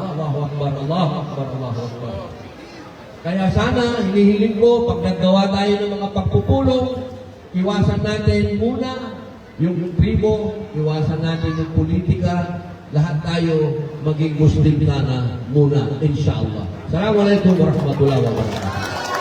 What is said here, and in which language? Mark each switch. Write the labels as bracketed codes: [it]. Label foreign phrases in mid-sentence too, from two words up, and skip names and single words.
[ar] الله أكبر، الله أكبر، الله أكبر. [tl] Kaya sana, hinihiling ko, pag naggawa tayo ng mga pagpupulong, iwasan natin muna yung tribo, iwasan natin yung politika, lahat tayo maging Muslim sana muna, inshallah. [ar] السلام عليكم ورحمة الله وبركاته.